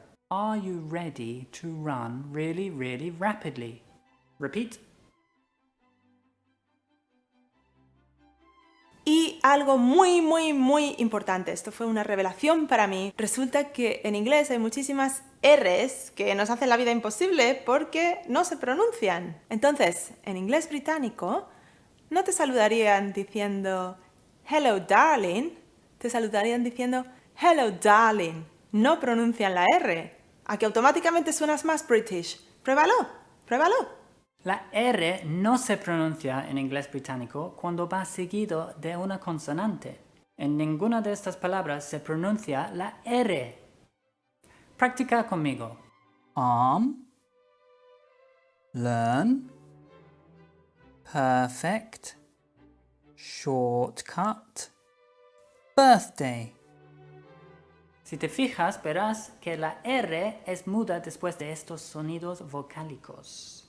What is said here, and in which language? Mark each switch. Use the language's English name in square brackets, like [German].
[English] Are you ready to run really, really rapidly? Repeat. [Spanish] Y algo muy, muy, muy importante, esto fue una revelación para mí. Resulta que en inglés hay muchísimas R's que nos hacen la vida imposible porque no se pronuncian. Entonces, en inglés británico, no te saludarían diciendo [English] hello darling, [Spanish] te saludarían diciendo hello darling. No pronuncian la R. ¿A que automáticamente suenas más British? Pruébalo, pruébalo. La R no se pronuncia en inglés británico cuando va seguido de una consonante. En ninguna de estas palabras se pronuncia la R. Practica conmigo. [English] Arm, learn, perfect, shortcut, birthday. [Spanish] Si te fijas, verás que la R es muda después de estos sonidos vocálicos.